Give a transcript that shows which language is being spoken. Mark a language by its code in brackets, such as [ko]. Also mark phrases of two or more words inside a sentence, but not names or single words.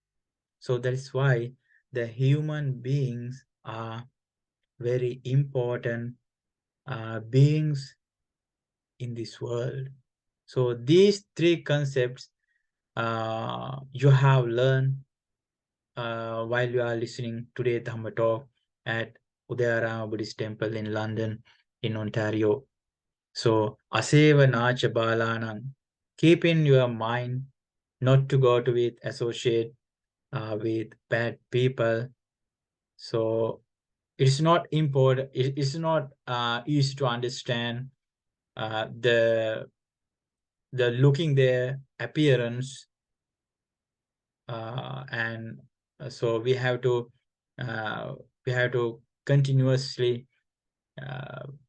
[en] So that is why the human beings are very important beings in this world. So these three concepts you have learned while you are listening today Dhamma talk at Udayarama Buddhist Temple in London, in Ontario. [pi] So aseva nacha balanang, [en] keep in your mind not to go to with associate with bad people. So it's not important. It's not easy to understand the looking their appearance, and so uh, we have to continuously uh,